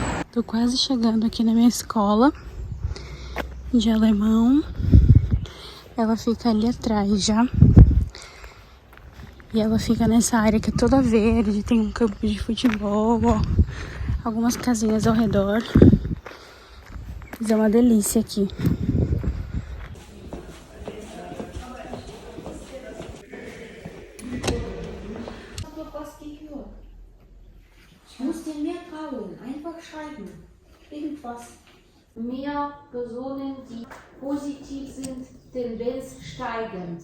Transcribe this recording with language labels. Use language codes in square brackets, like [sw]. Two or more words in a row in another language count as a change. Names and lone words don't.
[pt] Tô quase chegando aqui na minha escola de alemão. Ela fica ali atrás já. E ela fica nessa área que é toda verde, tem um campo de futebol, ó, algumas casinhas ao redor. Mas é uma delícia aqui. [de] Ich muss dir mehr trauen. Einfach schreiben. Irgendwas. Mehr Personen, die positiv sind, Tendenz steigend.